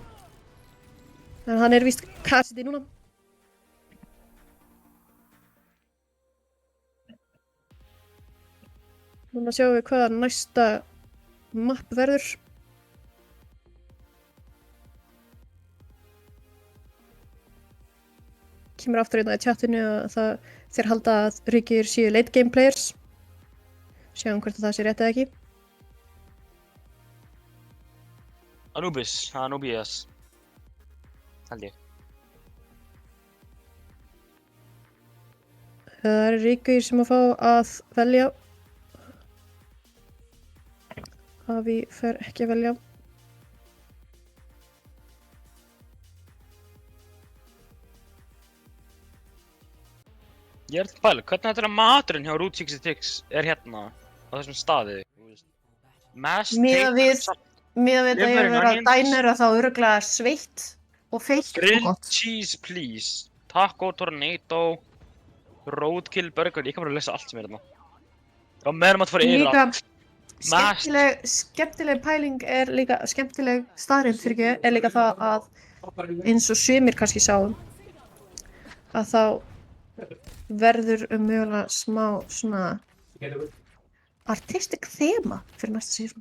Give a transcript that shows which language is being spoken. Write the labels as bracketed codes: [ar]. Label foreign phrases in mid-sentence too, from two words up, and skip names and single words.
[is] En hann er víst Cassidy núna. Núna sjáum við hvaða næsta mapp verður. Kemur aftur hérna í chatinu að þeir halda að Ríkir séu [en] late game players. [is] Sjáum hvort það sé rétt eða ekki. Anubis, Anubias. Held ég. Það eru Ríkir sem að fá að velja. Avi fer ekki að velja. Ég er til að pæla, hvernig þetta er að maturinn hjá Route 66 er hérna á þessum staði? Miðað við að ég er verið að dænera þá örugglega sveitt og feitt og [en] Grilled [is] gott. [en] cheese please. Taco, tornado, roadkill, burger. [is] Ég kann bara að lesa allt sem er hérna. Já, meðan maður fara yfir allt. Skemmtileg pæling er líka, skemmtileg staðreynd fyrir ekki, er líka það að eins og sumir kannski sáum að þá verður mögulega smá svona artistic þema fyrir næsta sísón.